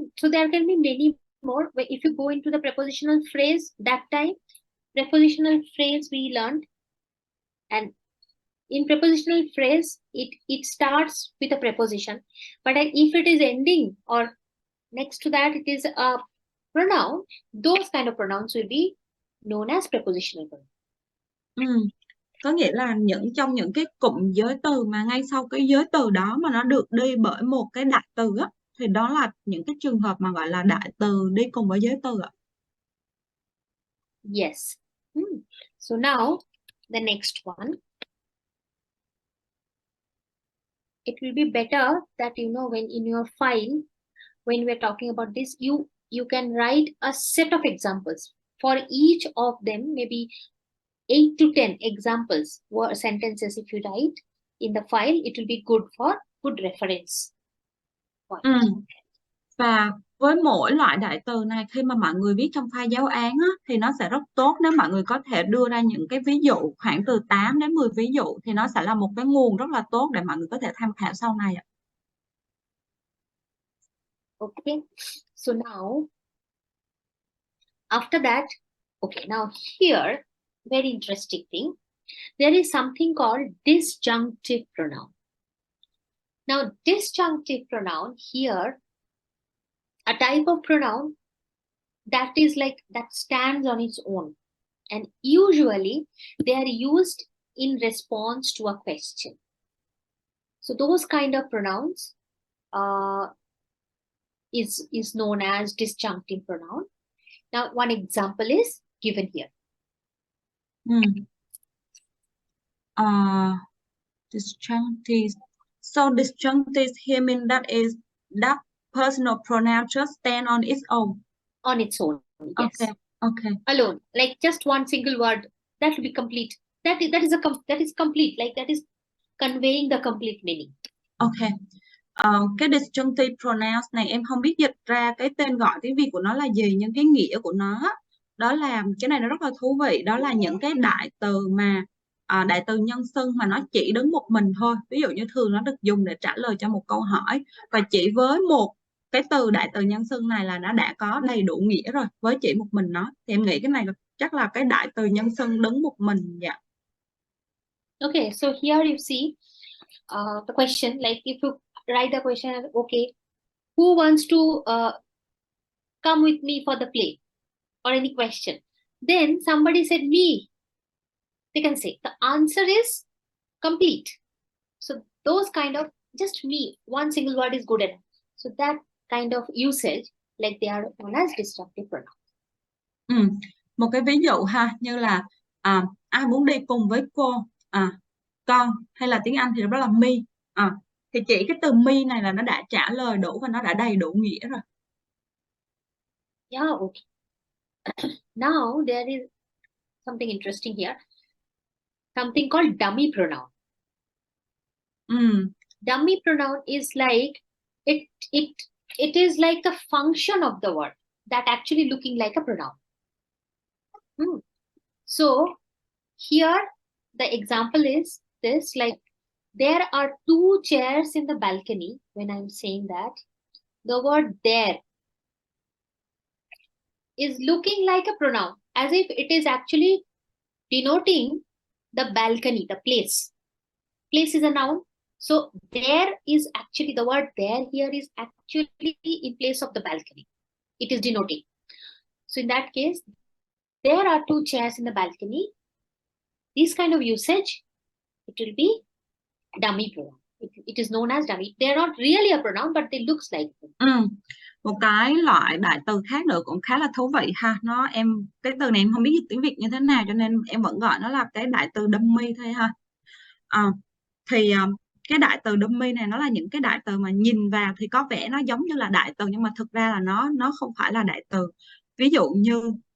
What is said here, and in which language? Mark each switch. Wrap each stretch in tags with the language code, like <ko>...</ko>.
<en>So there can be many more. If you go into the prepositional phrase, that time, prepositional phrase we learned, and in prepositional phrase, it starts with a preposition. But if it is ending or next to that, it is a pronoun, those kind of pronouns will be known as prepositional pronouns.</en> <vi>Có nghĩa là trong những cái cụm giới từ mà ngay sau cái giới từ đó mà nó được đi bởi một cái đại từ á, thì đó là những cái trường hợp mà gọi là đại từ đi cùng với giới từ ạ.</vi> <en>Yes. So now the next one. It will be better that when in your file, when we're talking about this, you can write a set of examples for each of them, maybe 8 to 10 examples or sentences. If you write in the file, it will be good for good reference.</en> <vi>Và với mỗi loại đại từ này, khi mà mọi người viết trong file giáo án á, thì nó sẽ rất tốt nếu mọi người có thể đưa ra những cái ví dụ khoảng từ 8 đến 10 ví dụ, thì nó sẽ là một cái nguồn rất là tốt để mọi người có thể tham khảo sau này ạ.</vi> <en>Okay, so now after that, okay, now here, very interesting thing, there is something called disjunctive pronoun. Now, disjunctive pronoun here, a type of pronoun that is like that stands on its own, and usually they are used in response to a question. So those kind of pronouns is known as disjunctive pronoun. Now, one example is given here. Disjunctive. So disjunctive here means that personal pronoun just stand on its own. On its own, yes. Okay. Alone, like just one single word, that will be complete. That is complete, like that is conveying the complete meaning. Okay.</en> <vi>Cái disjunctive pronouns này em không biết dịch ra cái tên gọi tiếng Việt của nó là gì, nhưng cái nghĩa của nó đó là, cái này nó rất là thú vị, đó là những cái đại từ mà đại từ nhân xưng mà nó chỉ đứng một mình thôi. Ví dụ như thường nó được dùng để trả lời cho một câu hỏi, và chỉ với một cái từ đại từ nhân xưng này là nó đã có đầy đủ nghĩa rồi, với chỉ một mình nó. Thì em nghĩ cái này chắc là cái đại từ nhân xưng đứng một mình. Dạ.</vi> <en>Okay, so here you see the question, like if you write the question, okay, who wants to come with me for the play, or any question, then somebody said me, they can say the answer is complete. So those kind of just me, one single word is good enough. So that kind of usage, like they are known as disjunctive pronouns.</en> <vi>Một cái ví dụ ha, như là ai muốn đi cùng với cô, con, hay là tiếng Anh thì đó là me. Thì chỉ cái từ me này là nó đã trả lời đủ và nó đã đầy đủ nghĩa rồi.</vi> <en>Yeah, okay. Now there is something interesting here, something called dummy pronoun. Dummy pronoun is like it is like the function of the word that actually looking like a pronoun. So here the example is this, like there are 2 chairs in the balcony. When I'm saying that, the word there is looking like a pronoun, as if it is actually denoting the balcony, the place. Place is a noun. So there is actually, the word there here is actually in place of the balcony. It is denoting. So in that case, there are 2 chairs in the balcony. This kind of usage, it will be dummy pronoun. It is known as dummy. They are not really a pronoun, but they looks like them.</en> <vi>Một cái loại đại từ khác nữa cũng khá là thú vị ha. Cái từ này em không biết dịch tiếng Việt như thế nào, cho nên em vẫn gọi nó là cái đại từ dummy thôi ha. Thì cái đại từ dummy này nó là những cái đại từ mà nhìn vào thì có vẻ nó giống như là đại từ, nhưng mà thực ra là nó không phải là đại từ. Ví dụ như</vi>